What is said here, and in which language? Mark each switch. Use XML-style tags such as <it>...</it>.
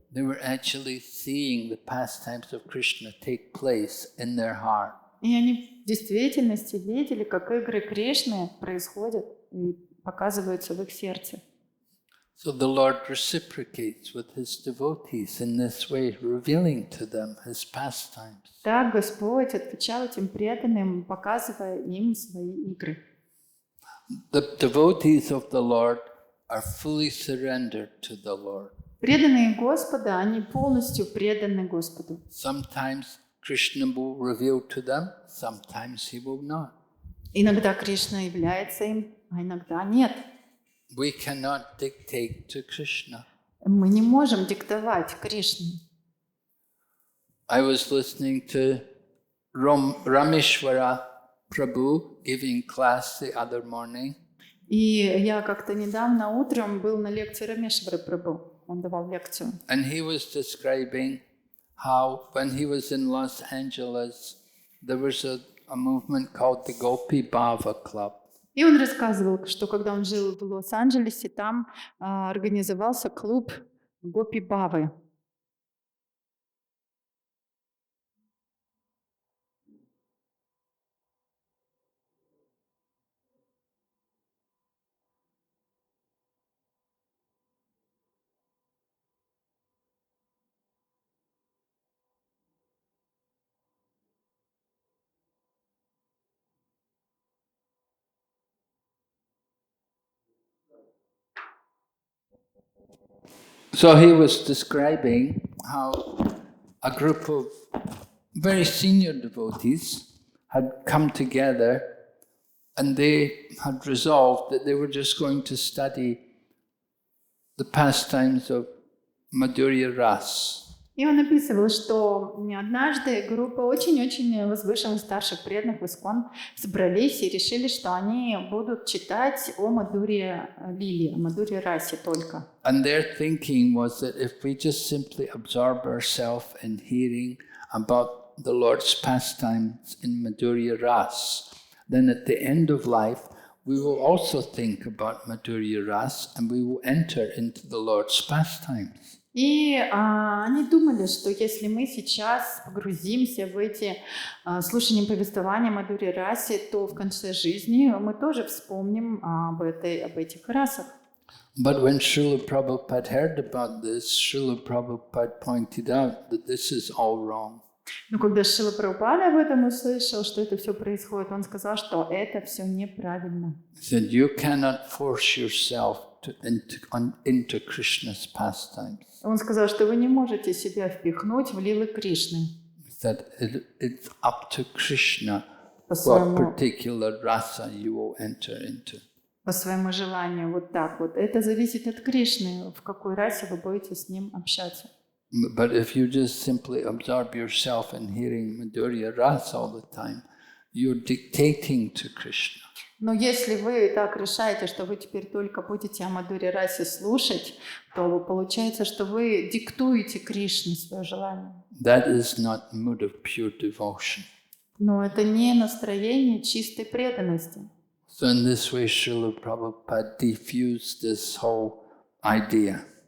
<en>They were actually seeing the pastimes of Krishna take place in their heart.</en> <ru>И они в действительности видели, как игры Кришны происходят и показываются в их сердце.</ru> <en>So the Lord reciprocates with His devotees in this way, revealing to them His pastimes.</en> <ru>Так Господь отвечал этим преданным, показывая им свои игры.</ru> <en>The devotees of the Lord are fully surrendered to the Lord.</en> <ru>Преданные Господа, они полностью преданы Господу.</ru> <en>Sometimes Krishna will reveal to them, sometimes He will not.</en> <ru>Иногда Кришна является им, а иногда нет.</ru> <en>We cannot dictate to Krishna.</en> <ru>Мы не можем диктовать Кришне.</ru> <en>I was listening to Rameshwara Prabhu giving class the other morning.</en> <ru>И я как-то недавно утром был на лекции Рамешвара Прабху. Он давал лекцию.</ru> <en>And he was describing how when he was in Los Angeles, there was a movement called the Gopi Bhava Club.</en> <ru>И он рассказывал, что когда он жил в Лос-Анджелесе, там организовался клуб Гопи Бавы.</ru> <en>So he was describing how a group of very senior devotees had come together and they had resolved that they were just going to study the pastimes of Madhurya Ras.</en> <ru>И он описывал, что однажды группа очень-очень возвышенных старших преданных в Искон собрались и решили, что они будут читать о Мадхурья Лиле, о Мадхурья Расе только.</ru> <en>And their thinking was that if we just simply absorb ourselves in hearing about the Lord's pastimes in Madhurya Ras, then at the end of life we will also think about Madhurya Ras and we will enter into the Lord's pastimes.</en> <ru>И они думали, что если мы сейчас погрузимся в эти слушания повествования Мадхурья Расе, то в конце жизни мы тоже вспомним об этих расах.</ru> <en>But when Srila Prabhupada heard about this, Srila Prabhupada pointed out that this is all wrong.</en> <ru>Но когда Шрила Прабхупада об этом услышал, что это все происходит, он сказал, что это все неправильно.</ru> <en>He said, you cannot force yourself into Krishna's pastimes.</en> <ru>Он сказал, что вы не можете себя впихнуть в лилы Кришны.</ru> <en>That it's up to Krishna what particular rasa you will enter into.</en> <ru>По своему желанию, вот так вот. Это зависит от Кришны, в какой расе вы будете с ним общаться.</ru> <en>But if you just simply absorb yourself in hearing Madhurya Rasa all the time, you're dictating to Krishna.</en> <ru>Но если вы так решаете, что вы теперь только будете о Мадхурья Расе слушать, то получается, что вы диктуете Кришне свое желание.</ru> <en>That is not mood of pure devotion.</en> <ru>Но это не настроение чистой преданности.</ru> <en>So in this way, Srila Prabhupada diffused this whole idea.</en>